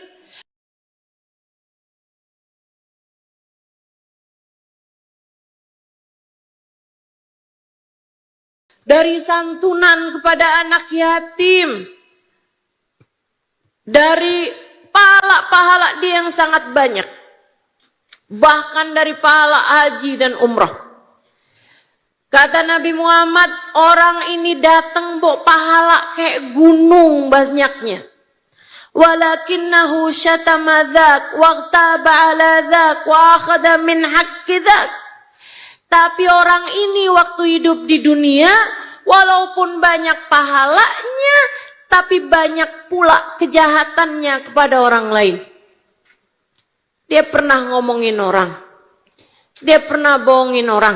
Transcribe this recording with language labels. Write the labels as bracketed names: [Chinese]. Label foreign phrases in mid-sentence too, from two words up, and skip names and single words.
[Indonesian] dari santunan kepada anak yatim, dari pahala-pahala dia yang sangat banyak, bahkan dari pahala haji dan umrah. Kata Nabi Muhammad, orang ini datang bawa pahala kayak gunung banyaknya. [Arabic] ولكنه شتم ذاك وقذف على ذاك وأخذ من حق ذاك. [Indonesian] Tapi orang ini waktu hidup di dunia, walaupun banyak pahalanya, tapi banyak pula kejahatannya kepada orang lain. Dia pernah ngomongin orang. Dia pernah bohongin orang.